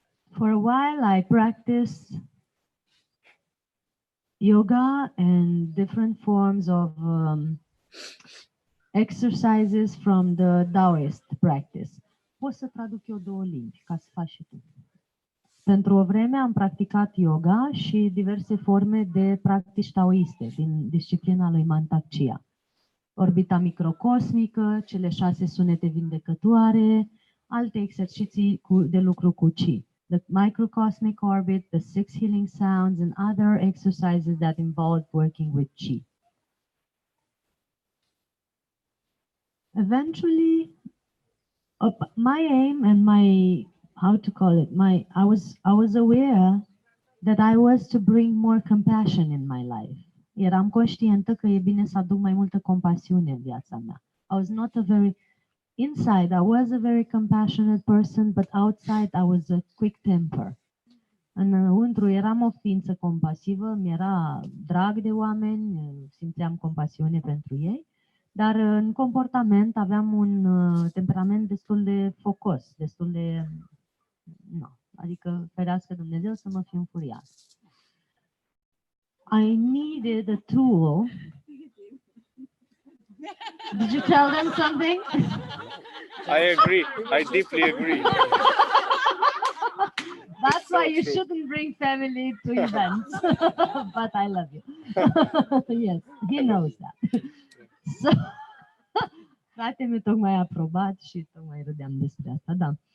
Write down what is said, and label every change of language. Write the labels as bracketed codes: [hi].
[en] For a while I practiced yoga and different forms of exercises from the Taoist practice. [ro] Pot să traduc eu două limbi, ca să faci și tu. Pentru o vreme am practicat yoga și diverse forme de practici taoiste din disciplina lui Mantak Chia. Orbita microcosmică, cele 6 sunete vindecătoare, alte exerciții de lucru cu Qi. [en] The microcosmic orbit, the 6 healing sounds and other exercises that involve working with Qi. Eventually, my aim and my, how to call it, I was aware that I was to bring more compassion in my life. [ro] Eram conștientă că e bine să aduc mai multă compasiune în viața mea. [en] I was not a very, inside I was a very compassionate person, but outside I was a quick temper. [ro] Înăuntru eram o ființă compasivă, mi-era drag de oameni, simțeam compasiune pentru ei. Dar în comportament aveam un temperament destul de focos, destul de... No, adică ferească Dumnezeu să mă fi înfuriat. [en] I needed a tool. Did you tell them something? I agree. I deeply agree. That's why you shouldn't bring family to events. But I love you. Yes, he knows that. [ro] So, frate mi tocmai a aprobat și tocmai râdeam despre asta, da.